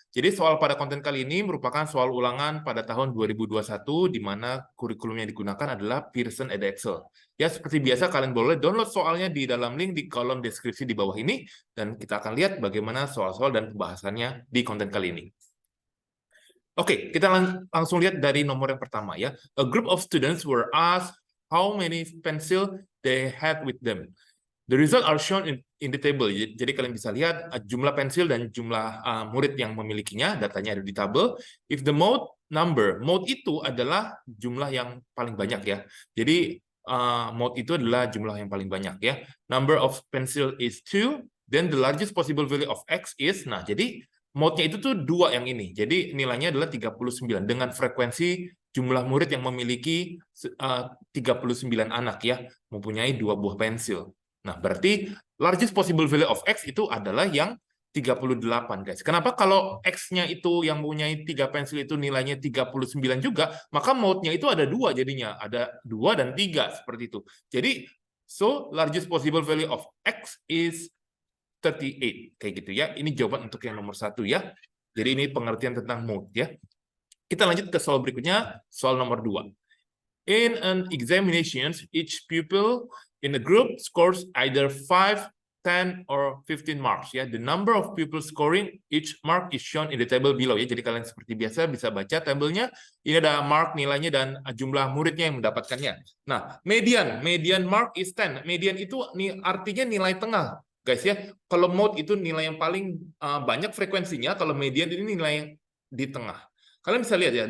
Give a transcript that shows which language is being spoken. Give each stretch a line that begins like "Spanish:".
Indonesian: Jadi soal pada konten kali ini merupakan soal ulangan pada tahun 2021, di mana kurikulum yang digunakan adalah Pearson Edexcel. Ya, seperti biasa kalian boleh download soalnya di dalam link di kolom deskripsi di bawah ini, dan kita akan lihat bagaimana soal-soal dan pembahasannya di konten kali ini. Oke, kita langsung lihat dari nomor yang pertama ya.
English: A group of students were asked how many pencil they had with them. The result are shown in the table.
Indonesian: Jadi kalian bisa lihat jumlah pensil dan jumlah murid yang memilikinya, datanya ada di tabel.
English: If the mode
Indonesian: itu adalah jumlah yang paling banyak ya. Jadi mode itu adalah jumlah yang paling banyak ya.
English: Number of pencil is 2, then the largest possible value of x is,
Indonesian: nah jadi mode-nya itu tuh 2 yang ini. Jadi nilainya adalah 39 dengan frekuensi jumlah murid yang memiliki 39 anak ya, mempunyai 2 buah pensil. Nah, berarti
English: largest possible value of x
Indonesian: itu adalah yang 38, guys. Kenapa kalau x-nya itu yang mempunyai 3 pensil itu nilainya 39 juga, maka mode-nya itu ada 2 jadinya. Ada 2 dan 3, seperti itu. Jadi,
English: so largest possible value of x is 38,
Indonesian: kayak gitu ya. Ini jawaban untuk yang nomor 1 ya. Jadi ini pengertian tentang mode ya. Kita lanjut ke soal berikutnya, soal nomor 2.
English: In an examination, each pupil in a group scores either 5, 10, or 15 marks. Ya, the number of pupils scoring each mark is shown in the table below.
Indonesian: Ya, jadi kalian seperti biasa bisa baca tabelnya. Ini ada mark nilainya dan jumlah muridnya yang mendapatkannya. Nah,
English: median mark is 10.
Indonesian: Median itu artinya nilai tengah, guys ya. Kalau mode itu nilai yang paling banyak frekuensinya, kalau median ini nilai yang di tengah. Kalian bisa lihat ya.